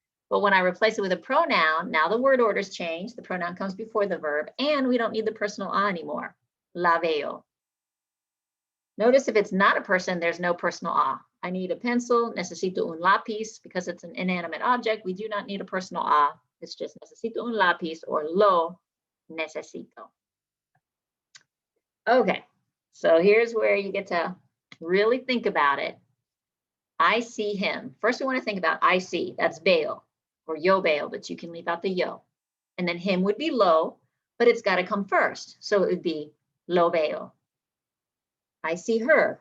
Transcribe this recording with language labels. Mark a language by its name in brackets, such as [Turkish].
[English] But when I replace it with a pronoun, now the word order's changed. The pronoun comes before the verb, and we don't need the personal ah anymore. [Spanish] La veo. [English] Notice if it's not a person, there's no personal ah. I need a pencil, [Spanish] necesito un lápiz, [English] because it's an inanimate object. We do not need a personal ah. It's just [Spanish] necesito un lápiz or lo necesito. [English] Okay, so here's where you get to really think about it. I see him. First, we want to think about I see. That's veo or yo veo, but you can leave out the yo. And then him would be lo, but it's got to come first. So it would be [Spanish] lo veo. [English] I see her.